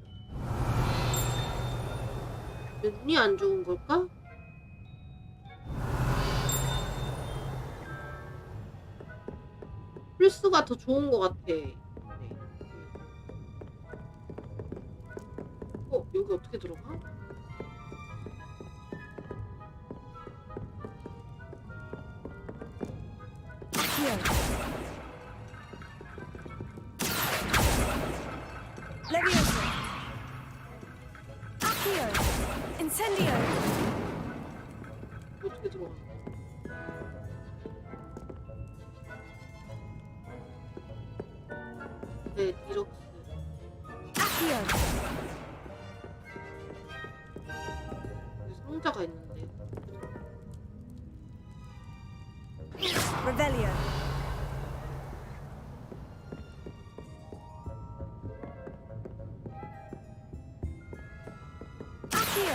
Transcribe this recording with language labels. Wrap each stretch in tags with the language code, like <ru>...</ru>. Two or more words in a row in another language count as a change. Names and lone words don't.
<ko>내 눈이 안 좋은 걸까? 플스가 더 좋은 것 같아. 네. 여기 어떻게 들어가? Levioso. Accio. Incendio. 어떻게 들어가? 네, 이렇게. Accio. 여기 상자가 있는데. Revelio. Accio.</ko>